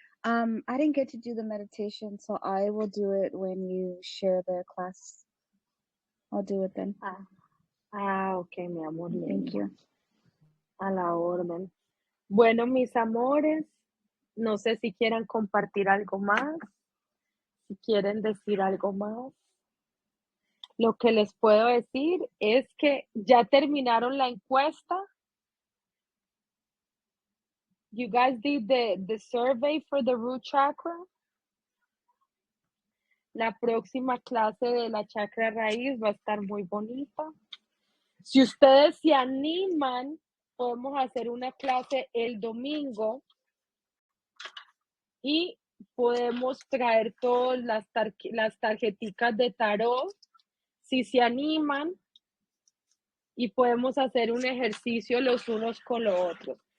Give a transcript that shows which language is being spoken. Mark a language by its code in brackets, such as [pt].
[en] I didn't get to do the meditation, so I will do it when you share the class. I'll do it then. [es] Ah, ok, mi amor. [en] Thank you. [es] A la orden. Bueno, mis amores, no sé si quieran compartir algo más, si quieren decir algo más. Lo que les puedo decir es que ya terminaron la encuesta. [en] You guys did the survey for the root chakra. [es] La próxima clase de la chakra raíz va a estar muy bonita. Si ustedes se animan, podemos hacer una clase el domingo y podemos traer todas las tarjeticas de tarot, si se animan, y podemos hacer un ejercicio los unos con los otros.